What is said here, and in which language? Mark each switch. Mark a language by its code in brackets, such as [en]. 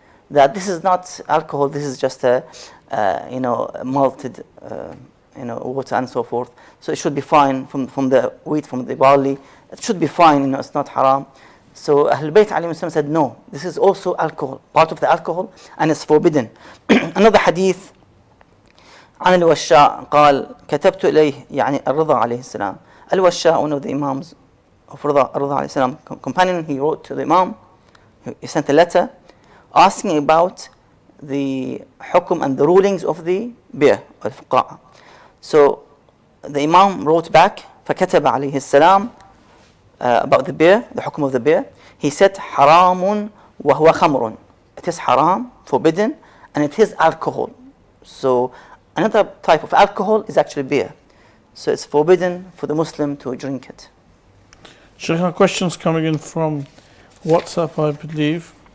[en] That this is not alcohol, this is just a malted water and so forth. So it should be fine from the wheat, from the barley. It should be fine, it's not haram. So Ahlul Bayt alayhim salam said no, this is also alcohol, part of the alcohol, and it's forbidden. Another hadith [ar] عن الوشاء قال كتبت إليه يعني الرضا عليه السلام. [en] Al-Washa, one of the Imams of Rida alayhi salam, companion, he wrote to the Imam, he sent a letter asking about the hukum and the rulings of the beer, al-fuqa'. So the Imam wrote back [ar] فكتب عليه السلام [en] about the beer, the hukum of the beer. He said [ar] حرام وهو خمر. [en] It is haram, forbidden, and it is alcohol. So another type of alcohol is actually beer. So it's forbidden for the Muslim to drink it. Sheikh, questions coming in from WhatsApp, I believe.